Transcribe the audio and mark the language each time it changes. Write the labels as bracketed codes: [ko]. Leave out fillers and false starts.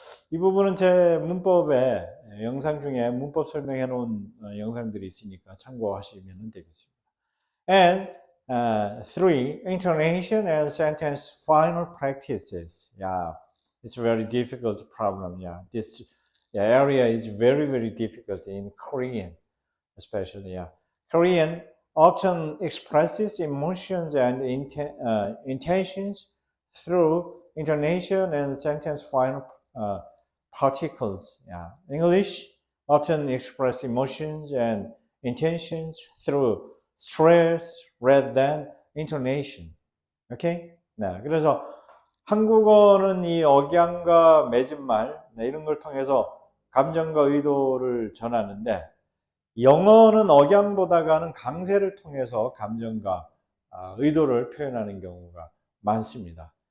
[ko] 이 부분은 제 문법에 영상 중에 문법 설명해 놓은 영상들이 있으니까 참고하시면 되겠습니다. [en] And three, intonation and sentence final practices. Yeah, it's a very difficult problem. Yeah, this area is very, very difficult in Korean, especially. Yeah, Korean often expresses emotions and intentions through intonation and sentence final particles. Yeah, English often express emotions and intentions through stress rather than intonation. 오케이? [ko] 네, 그래서 한국어는 이 억양과 맺음말 이런 걸 통해서 감정과 의도를 전하는데 영어는 억양보다가는 강세를 통해서 감정과 의도를 표현하는 경우가 많습니다.